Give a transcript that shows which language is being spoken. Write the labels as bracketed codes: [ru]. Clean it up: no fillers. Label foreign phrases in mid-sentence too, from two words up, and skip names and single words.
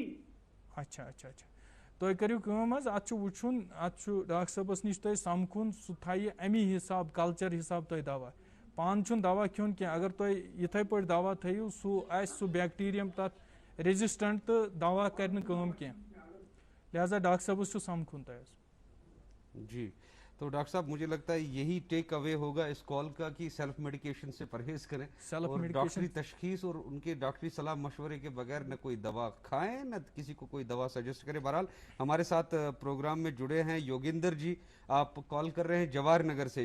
[ks] اچھا اچھا اچھا تُہۍ کٔرِو کٲم حظ اتھ چھُ وٕچھُن اتھ چھُ ڈاکٹر صٲبس نِش تۄہہِ سمکھُن سُہ تھایہِ امی حساب کلچر حساب تۄہہِ دوا پانہٕ چھُنہٕ دوا کھیوٚن کینٛہہ اگر تُہۍ یِتھے پٲٹھۍ دوا تھٲیِو سُہ آسہِ سُہ بیکٹیریم تتھ ریزسٹنٹ تہٕ دوا کرِ نہٕ کٲم کینٛہہ لہذا ڈاکٹر صٲبس چھُ سمکھُن تۄہہِ حظ. [ur] جی تو ڈاکٹر صاحب مجھے لگتا ہے یہی [en] take away [ur] ہوگا اس کال کا کہ [en] self medication [ur] سے پرہیز کریں اور ڈاکٹری تشخیص اور ان کے ڈاکٹری صلاح مشورے کے بغیر نہ کوئی دوا کھائیں نہ کسی کو کوئی دوا سجیسٹ کریں. بہرحال ہمارے ساتھ پروگرام میں جڑے ہیں یوگیندر جی, آپ کال کر رہے ہیں جواہر نگر سے.